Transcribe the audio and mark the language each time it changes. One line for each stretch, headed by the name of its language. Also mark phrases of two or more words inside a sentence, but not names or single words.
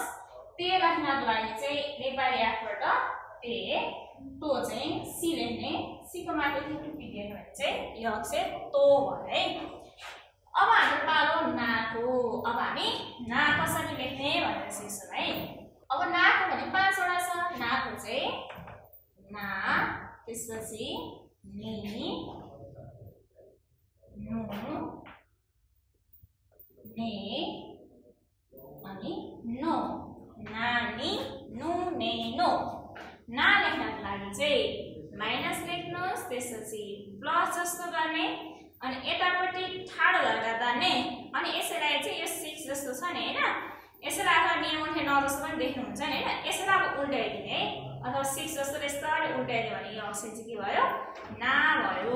Nepali: ते लेख्नको लागि चाहिँ नेपाली आर्टबाट ते, तो चाहिँ सी लेख्ने, सी को माथि टुपिदियो भने चाहिँ यो अक्षर तो भयो है। अब हाम्रो पालो नाको। अब हामी ना कसरी लेख्ने भनेर सिक्छौं है। अब नाको भने 5 वटा छ। नाको चाहिँ ना, त्यसपछि नि, नु, ने अनि नो।
Japanese: なに、ぬ、ね、の.
Nepali: ना लेख्नको लागि चाहिँ माइनस लेख्नुहोस्, त्यसपछि प्लस जस्तो गर्ने अनि यतापट्टि ठाडो धर्का तान्ने अनि यसैलाई चाहिँ यो 6 जस्तो छ नि हैन, यसैलाई अथवा निर्मुखे न जस्तो पनि देख्नुहुन्छ नि हैन। यसैलाई अब उल्टाइदिने है, अथवा 6 जस्तो यस्तरी उल्टाइदियो भने यो अक्षर चाहिँ के भयो ना भयो।